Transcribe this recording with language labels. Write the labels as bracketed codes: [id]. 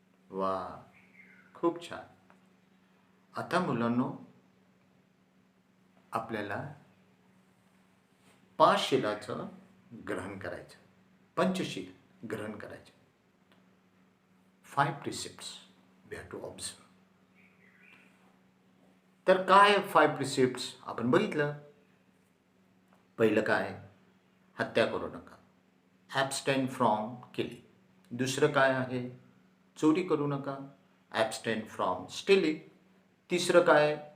[mr] वा, खूप छान. आता मुलांनो, आपल्याला पाचशिलाचं ग्रहण करायचं, पंचशील ग्रहण करायचं. [en] 5 precepts we have to observe. [mr] तर काय 5 precepts आपण बघितलं. पहिलं काय? हत्या करू नका, [en] Abstain from killing. [mr] दुसरं काय आहे? चोरी करू नका, [en] Abstain from stealing. [mr] तिसरं काय?